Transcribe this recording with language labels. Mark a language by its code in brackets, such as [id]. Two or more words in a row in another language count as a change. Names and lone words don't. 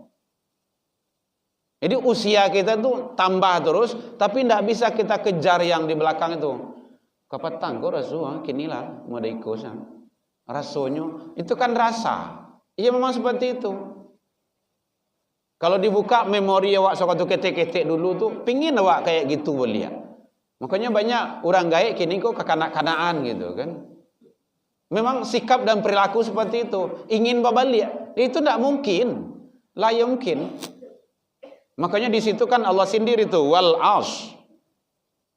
[id] Jadi usia kita tu tambah terus, tapi tidak bisa kita kejar yang di belakang itu. [min] Kapatang kok rasu, kini lah mau ikut. [id] Rasanya itu kan rasa. Iya memang seperti itu. Kalau dibuka memori awak sewaktu ketek-ketek dulu tu, pingin awak kayak gitu boleh. Makanya banyak orang gaek kini kok kekanak-kanaan gitu kan. Memang sikap dan perilaku seperti itu. Ingin babalik, itu tidak mungkin. [ar] لا يمكن. [id] Makanya di situ kan Allah sendiri itu [ar] والعصر.